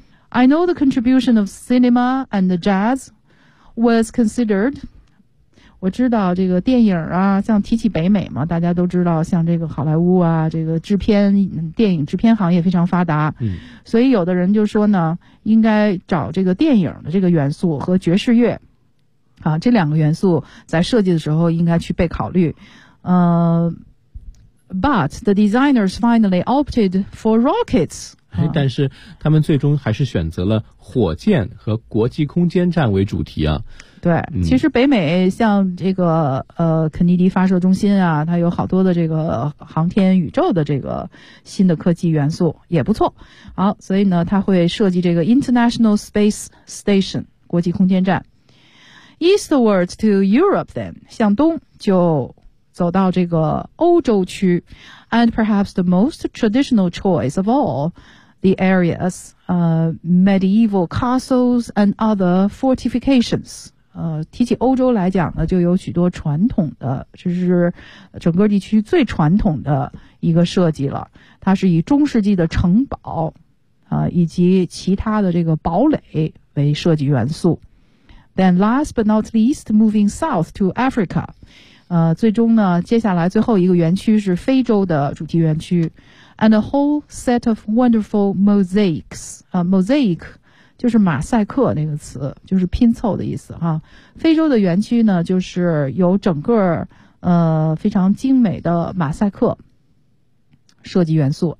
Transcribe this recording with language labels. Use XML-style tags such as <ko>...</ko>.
<en>I know the contribution of cinema and the jazz was considered。</en> <zh>我知道这个电影啊，像提起北美嘛，大家都知道像这个好莱坞啊，这个制片电影制片行业非常发达，所以有的人就说呢，应该找这个电影的这个元素和爵士乐啊，这两个元素在设计的时候应该去被考虑。</zh> <en>But the designers finally opted for rockets。</en> <zh>但是他们最终还是选择了火箭和国际空间站为主题啊。对，其实北美像这个肯尼迪发射中心啊，它有好多的这个航天宇宙的这个新的科技元素也不错。好，所以呢它会设计这个 International Space Station， 国际空间站。</zh> <en>Eastward to Europe then，</en> <zh>向东就走到这个欧洲区。</zh> <en>And perhaps the most traditional choice of all the areas, medieval castles and other fortifications.</en> <zh>提起欧洲来讲呢，就有许多传统的，这是整个地区最传统的一个设计了。它是以中世纪的城堡，以及其他的这个堡垒为设计元素。</zh> <en>Then last but not least, moving south to Africa.</en> <zh>最终呢接下来最后一个园区是非洲的主题园区。</zh> <en>And a whole set of wonderful mosaics, mosaic</en> <zh>就是马赛克那个词，就是拼凑的意思哈。非洲的园区呢就是有整个非常精美的马赛克设计元素。</zh>